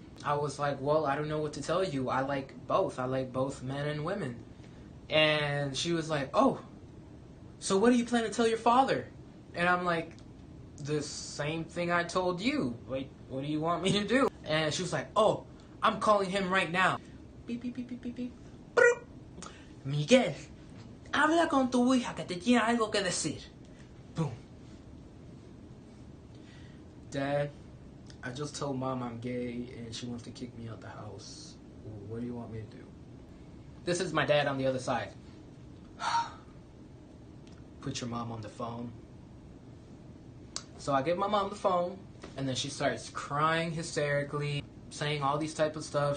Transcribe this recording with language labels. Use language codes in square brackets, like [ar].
[en] I was like, well, I don't know what to tell you. I like both. I like both men and women. And she was like, oh, so what do you plan to tell your father? And I'm like, the same thing I told you. Like, what do you want me to do? And she was like, oh, I'm calling him right now. Beep, beep, beep, beep, beep, beep. [es] Miguel, habla con tu hija que te tiene algo que decir. [en] Boom. Dad, I just told mom I'm gay and she wants to kick me out the house. What do you want me to do? This is my dad on the other side. Put your mom on the phone. So I give my mom the phone, and then she starts crying hysterically, saying all these type of stuff.